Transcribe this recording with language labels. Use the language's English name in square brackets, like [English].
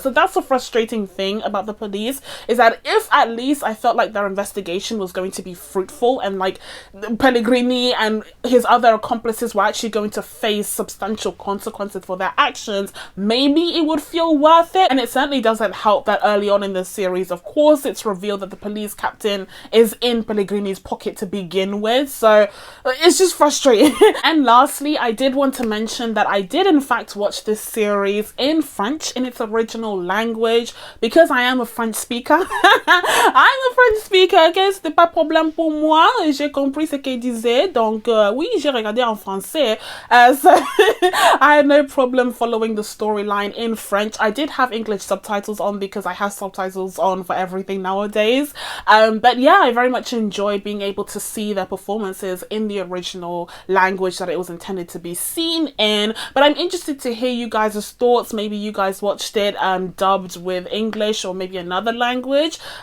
[English] So that's the frustrating thing about the police, is that if at least I felt like their investigation was going to be fruitful, and like Pellegrini and his other accomplices were actually going to face substantial consequences for their actions, maybe it would feel worth it. And it certainly doesn't help that early on in the series, of course, it's revealed that the police captain is in Pellegrini's pocket to begin with, so it's just frustrating. And lastly, I did want to mention that I did in fact watch this series in French, in its original language, because I am a French speaker. I'm a French speaker, okay? [French] C'était pas problème pour moi, j'ai compris ce qu'il disait, donc oui, j'ai regardé en français, [English] so I had no problem following the storyline in French. I did have English subtitles on because I have subtitles on for everything nowadays, but yeah, I very much enjoyed being able to see their performances in the original language that it was intended to be seen in. But I'm interested to hear you guys' thoughts. Maybe you guys watched it dubbed with English or maybe another language.